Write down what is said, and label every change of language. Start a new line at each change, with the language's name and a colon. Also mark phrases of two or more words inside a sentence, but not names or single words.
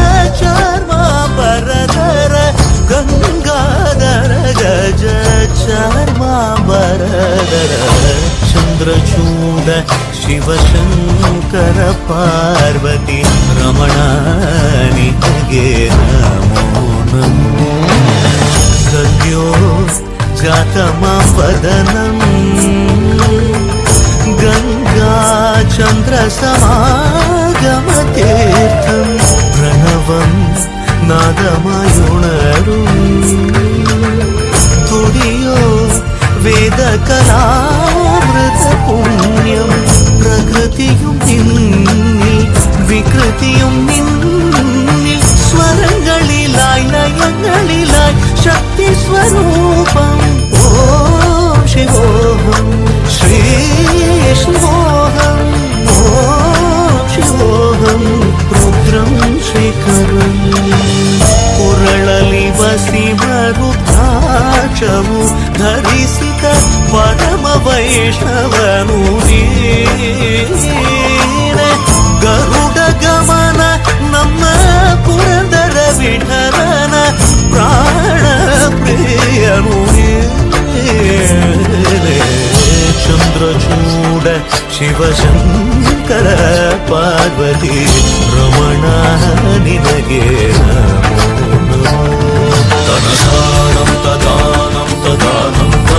Kannada: ಚರ್ಮಾಂಬರಧರ ಗಂಗಾಧರ ಗಜ ಚರ್ಮಾಂಬರಧರ ಚಂದ್ರಚೂಡ ಶಿವಶಂಕರ ಪಾರ್ವತಿ ರಮಣ ನಿನಗೆ ನಮೋ ನಮೋ ಸದ್ಯೋ ಜಾತಮವದನಂ ಗಂಗಾ ಚಂದ್ರ
Sanskrit: సమాగమతీర్థం ప్రణవం
Malayalam: നാദമായുണരും തുടിയോ വേദകലാമൃത പുണ്യം പ്രകൃതിയും നിന്നിൽ വികൃതിയും നിന്നിൽ സ്വരങ്ങളിലായി ലയങ്ങളിലായി ശക്തി സ്വരൂപം ഓം ശിവോഹം ശ്രീ ശിവോഹം ഓം ശിവോഹം രുദ്രം ശ്രീകരം
Kannada: ಕುರಳಲಿ ವಸಿಮರುದ್ರಾಕ್ಷವು ಧರಿಸಿದ ಪರಮ ವೈಷ್ಣವನು ನೀನೆ ಗರುಡ ಗಮನ ನಮ್ಮ ಪುರಂದರ ವಿಠಲನ ಪ್ರಾಣ ಪ್ರಿಯನು ನೀನೆ ಚಂದ್ರಚೂಡ ಶಿವಶಂಕರ ಪಾರ್ವತಿ ರಮಣ ನಿನಗೆ ನಮೋ ನಮೋ ತನದಾನಂ ತದಾನಂ ತದಾನಂ